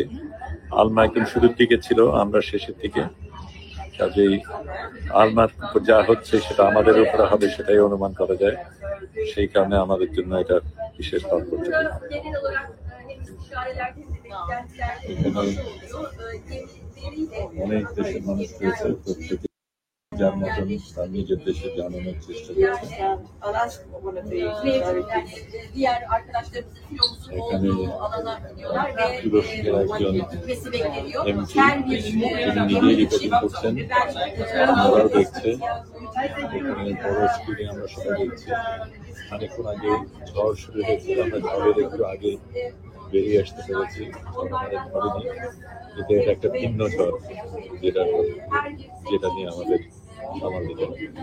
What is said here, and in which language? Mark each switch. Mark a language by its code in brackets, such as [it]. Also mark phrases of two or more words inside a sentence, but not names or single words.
[bn] আলমা একদম শুরুর দিকে ছিল, আমরা শেষের দিকে, কাজেই আলমার উপর যা হচ্ছে সেটা আমাদের উপরে হবে সেটাই অনুমান করা যায়। সেই কারণে আমাদের জন্য এটা বিশেষ তাৎপর্য। এখানে অনেক দেশের মানুষ রয়েছে, প্রত্যেকে যার মতন তার নিজের দেশে জানানোর চেষ্টা করছে। [tr] Diğer arkadaşlarımızın filomuzun [bn] এখানে [tr] olduğu alana gidiyorlar ve [bn] তুরস্কের একজন [tr] gitmesi bekleniyor. [bn] এমপি [tr] Her bir [bn] তিনি নিজেই রিপোর্টিং করছেন, আমরাও দেখছে। এখানে বড় স্ক্রিনে আমরা সবাই দেখছি। অনেকক্ষণ আগে ঝড় শুরু হয়েছিল, আমরা ঝড়ের একটু আগে বেরিয়ে আসতে পেরেছি, ঝড় আমাদের ধরেনি, কিন্তু এটা একটা ভিন্ন ঝড় যেটা নিয়ে আমাদের সামাল দিতে হবে।